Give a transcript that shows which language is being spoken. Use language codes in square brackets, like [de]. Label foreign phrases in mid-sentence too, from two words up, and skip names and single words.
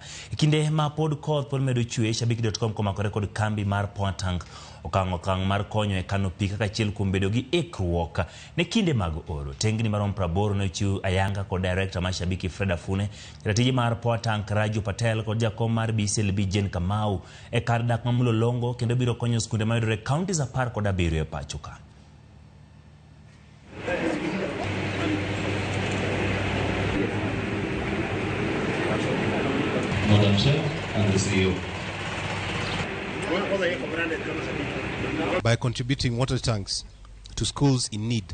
[luo] E kinde ma pod koth pod medo chue, Shabiki.com komakore kod kambi mar Poatang okang' mar konyo e kano pi kaka achiel kuom bedo gi ikruok ne kinde mag oro. Tengni maromo 80 ne ochiw ayanga kod director mar Shabiki Fred Afune, jatije mar Poatang Raju Patel kod jakom mar BCLB Jen Kamau e kar dak ma Mlolongo, kendo biro konyo skunde mayudore counties 10 kod 7 e pacho ka. [en] Madam Chair and the CEO. By contributing water tanks to schools in need.